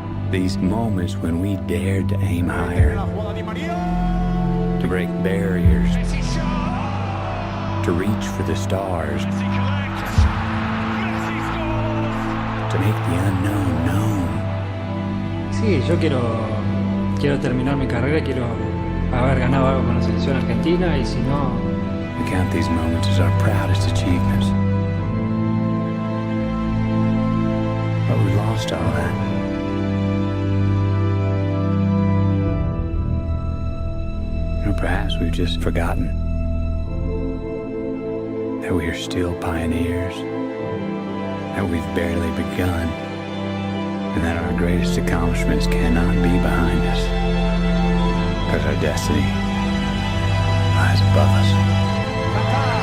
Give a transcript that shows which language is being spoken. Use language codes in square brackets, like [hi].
[en] These moments when we dared to aim higher, to break barriers, to reach for the stars, to make the unknown known. [es] Sí, yo quiero terminar mi carrera, quiero haber ganado algo con la selección argentina, y si no... [en] We count these moments as our proudest achievements. But we lost all that. Or perhaps we've just forgotten that we are still pioneers, that we've barely begun, and that our greatest accomplishments cannot be behind us, because our destiny lies above us.